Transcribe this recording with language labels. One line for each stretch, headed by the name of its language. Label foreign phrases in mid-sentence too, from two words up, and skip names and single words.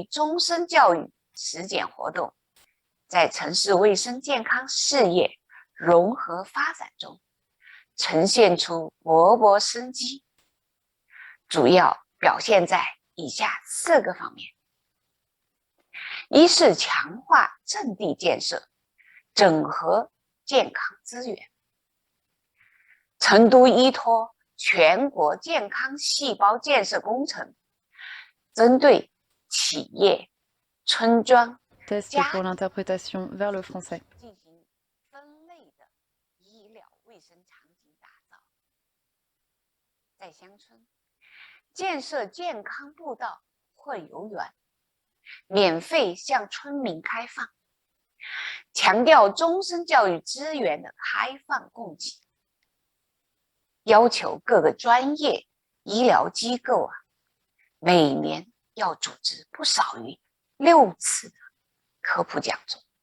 Chinese: 终身教育实践活动在城市卫生健康事业融合发展中呈现出勃勃生机，主要表现在以下4个方面：一是强化阵地建设，整合健康资源。成都依托全国健康细胞建设工程，针对企业、村庄、
French: Test pour l'interprétation vers le français.
Chinese: 进行分类的医疗卫生场景打造。在乡村，建设健康步道或游园，免费向村民开放，强调终身教育资源的开放供给，要求各个专业医疗机构每年要组织不少于6次的科普讲座。